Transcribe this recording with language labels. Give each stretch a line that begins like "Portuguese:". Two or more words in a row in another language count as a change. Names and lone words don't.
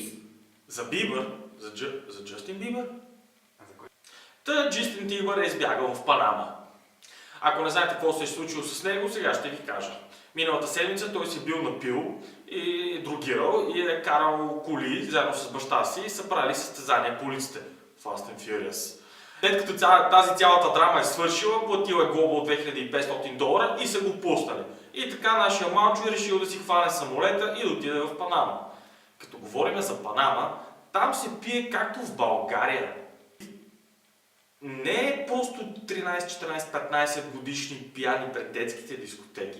Bulgarian: За Бибър? За Джастин Бибър? Та, Джастин Бибър е избягал в Панама. Ако не знаете какво се е случило с него, сега ще ви кажа. Миналата седмица той си бил напил и другирал и е карал коли заедно с баща си и са правили състезания по улиците. Fast and Furious. След като тази цялата драма е свършила, платил е глоба от $2500 и са го пуснали. И така нашия малчо е решил да си хване самолета и да отиде в Панама. Като говорим за Панама, там се пие както в България. Не е просто 13, 14, 15 годишни пияни пред детските дискотеки.